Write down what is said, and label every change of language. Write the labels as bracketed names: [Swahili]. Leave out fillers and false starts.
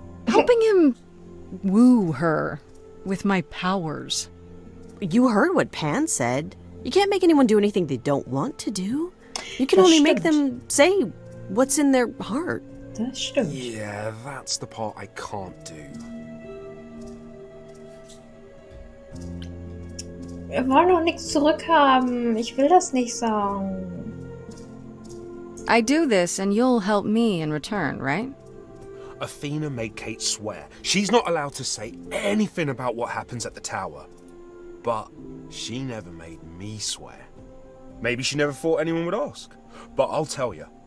[English] Helping him woo her with my powers. You heard what Pan said. You can't make anyone do anything they don't want to do. You can [German] Das [English] only make [German] stimmt. [English] them say what's in their heart. [German] Das stimmt. [English] Yeah, that's the part I can't do. [German] Wir wollen doch nichts zurückhaben. Ich will das nicht sagen. [English] I do this and you'll help me in return, right? Athena made Kate swear she's not allowed to say anything about what happens at the tower. But she never made me swear. Maybe she never thought anyone would ask. But I'll tell you.